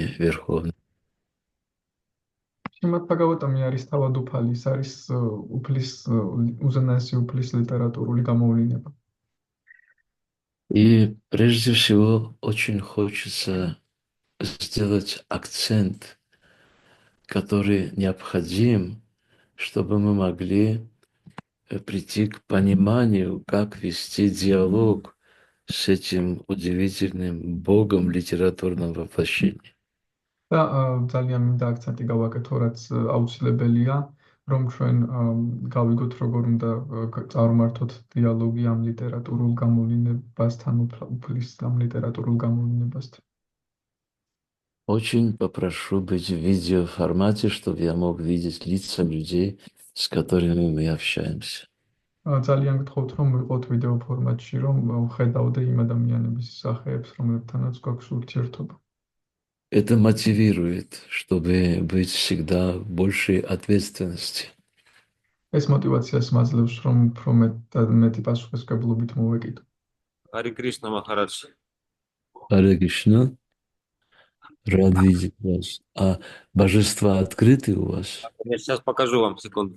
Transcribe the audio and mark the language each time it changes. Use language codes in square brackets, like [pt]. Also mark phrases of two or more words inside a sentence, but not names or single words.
[ru] Верховный. [ka] Шримад Бхагаватами არის თავად უფალი, ის არის უფლის უზენაესი უფლის ლიტერატურული გამოვლენა. [ru] И прежде всего очень хочется сделать акцент, который необходим, чтобы мы могли прийти к пониманию, как вести диалог с этим удивительным Богом литературного воплощения. [ka] და ძალიან მინდა აქცენტი გავაკეთო, რაც აუცილებელია, რომ ჩვენ გავიგოთ, როგორ უნდა წარმართოთ დიალოგი ამ ლიტერატურულ გამოვლენებასთან, უფლის ამ ლიტერატურულ გამოვლენებასთან. [ru] Очень попрошу быть в видеоформате, чтобы я мог видеть лица людей, с которыми мы общаемся. [ka] ძალიან გთხოვთ, რომ ვიყოთ ვიდეო ფორმატში, რომ ხედავდე იმ ადამიანების სახეებს, რომლებთანაც გვაქვს ურთიერთობა. [ru] Это мотивирует, чтобы быть всегда в большей ответственности. [ka] ეს мотивაციას მაძლევს, რომ უფრო მეტი პასუხისმგებლობით მოვეკიდო. [ru] Хари Кришна Махарадж. Харе Кришна. Рад видеть вас. А божества открыты у вас? Я сейчас покажу вам, секунду.